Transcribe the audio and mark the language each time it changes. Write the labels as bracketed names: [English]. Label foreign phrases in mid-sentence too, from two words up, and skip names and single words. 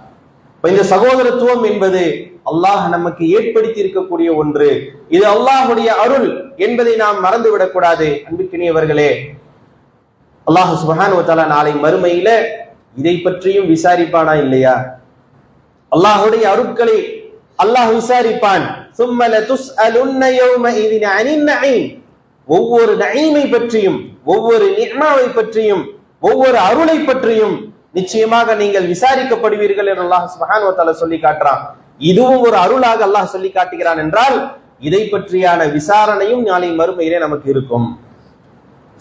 [Tamil] இந்த சகோதரத்துவம் என்பது அல்லாஹ் நமக்கு ஏற்படுத்தி இருக்கக்கூடிய ஒன்று. இது அல்லாஹுடைய அருள் என்பதை நாம் மறந்துவிடக் கூடாது. அன்புக்கினியவர்களே, அல்லாஹ் [Arabic] سبحانه وتعالى [Tamil] நாளை மறுமையில இதை பற்றியும் விசாரிப்பானா இல்லையா? அல்லாஹுடைய அருட்களை அல்லாஹ் விசாரிப்பான். [Arabic] ثُمَّ لَتُسْأَلُنَّ يَوْمَئِذٍ عَنِ النَّعِيمِ, [Tamil] ஒவ்வொரு நஈமை பற்றியும், ஒவ்வொரு நிஅமாவை பற்றியும், ஒவ்வொரு அருளை பற்றியும் நிச்சயமாக நீங்கள் விசாரிக்கப்படுவீர்கள் என்று அல்லாஹ் [Arabic] سبحانه وتعالى [Tamil] சொல்லி காட்டுறான். இதுவும் ஒரு அருளாக அல்லாஹ் சொல்லி காட்டுகிறான் என்றால் இதை பற்றியான விசாரணையும் நாளை மறுமையிலே நமக்கு இருக்கும்.